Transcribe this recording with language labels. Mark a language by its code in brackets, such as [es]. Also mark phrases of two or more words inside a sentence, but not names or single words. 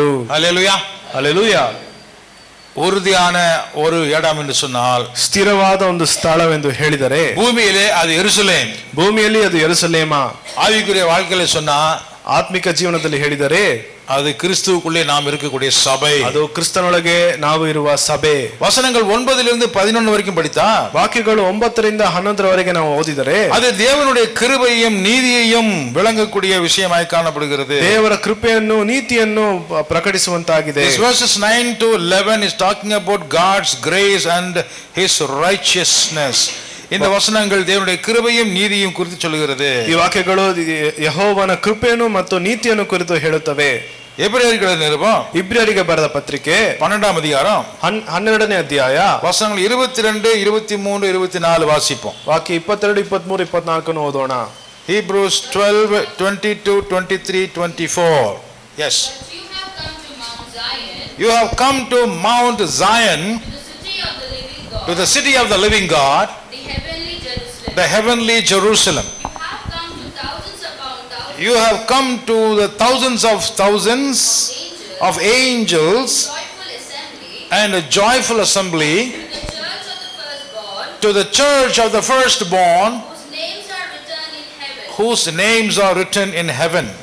[ta] ஹல்லேலூயா, [kn] ಹಲ್ಲೆಲೂಯಾ. [ta] உறுதியான ஒரு இடம் என்று சொன்னால் [kn] ಸ್ಥಿರವಾದ ಒಂದು ಸ್ಥಳವೆಂದು ಹೇಳಿದರೆ [ta] பூமியிலே அது எருசலேம், [kn] ಭೂಮಿಯಲ್ಲಿ ಅದು ಯೆರೂಸಲೇಮ. [ta] ஆவிக்குரிய வாழ்க்கையில சொன்னா [kn] ಆತ್ಮಿಕ ಜೀವನದಲ್ಲಿ ಹೇಳಿದರೆ [ta] அது கிறிஸ்துவுக்குள்ளே நாம் இருக்கக்கூடிய சபை, [kn] ಅದು ಕ್ರಿಸ್ತನೊಳಗೆ ನಾವು ಇರುವ ಸಭೆ. [ta] வசனங்கள் 9 to 11 வரைக்கும் படித்தா [kn] ವಾಕ್ಯಗಳು 9 ರಿಂದ 11 ನಾವು ಓದಿದರೆ [ta] அது தேவனுடைய கிருபையையும் நீதியையும் விளங்கக்கூடிய விஷயமாய் காணப்படுகிறது. [kn] ದೇವರ ಕೃಪೆಯನ್ನು ನೀತಿಯನ್ನು ಪ್ರಕಟಿಸುವಂತಾಗಿದೆ. [en] This verses 9 to 11 is talking about God's grace and his righteousness. [ta] இந்த வசனங்கள் தேவனுடைய கிருபையும் நீதியும் குறித்து சொல்கிறது. [kn] ಈ ವಾಕ್ಯಗಳು ಯೆಹೋವನ ಕೃಪೆಯನ್ನು ಮತ್ತು ನೀತಿಯನ್ನು ಕುರಿತು ಹೇಳುತ್ತವೆ. [ta] எபிரேயருக்கு நிருபம், [kn] ಇಬ್ರಿಯರಿಗೆ ಬರೆದ ಪತ್ರಿಕೆ [ta] 12th அதிகாரம் [kn] 12ನೇ ಅಧ್ಯಾಯ [ta] வசனங்கள் 22, 23, 24 வாசிப்போம். [kn] ವಾಕ್ಯ 22, 23, 24 ಓದೋಣ. [en] Hebrews 12, 22, 23, 24. Yes. You have come to Mount Zion, to the city of the living God, the heavenly Jerusalem. You have come to the thousands of thousands of angels and a joyful assembly, to the church of the firstborn, whose names are written in heaven.